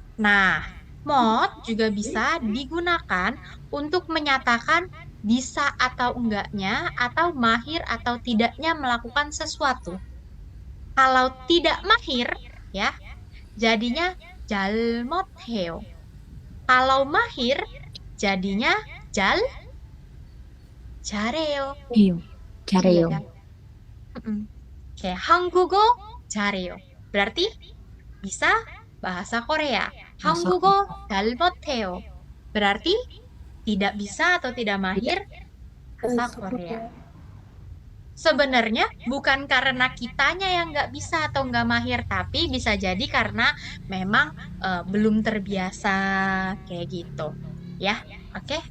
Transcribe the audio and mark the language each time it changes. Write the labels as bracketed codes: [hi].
[id] Nah, mod juga bisa digunakan untuk menyatakan bisa atau enggaknya, atau mahir atau tidaknya melakukan sesuatu. Kalau tidak mahir, ya, jadinya [ko] 잘못해요. [id] Kalau mahir, jadinya [ko] 잘, 잘해요. 해요. [id] Iya [ko] 잘해요. [id] kan? Mm-mm. Kayak [ko] 한국어 잘해요. [id] Berarti bisa bahasa Korea. bahasa [ko] 한국어 잘 못해요. [id] Berarti tidak bisa atau tidak mahir bahasa Korea. Sebenarnya bukan karena kitanya yang nggak bisa atau nggak mahir, tapi bisa jadi karena memang belum terbiasa kayak gitu. Ya, oke.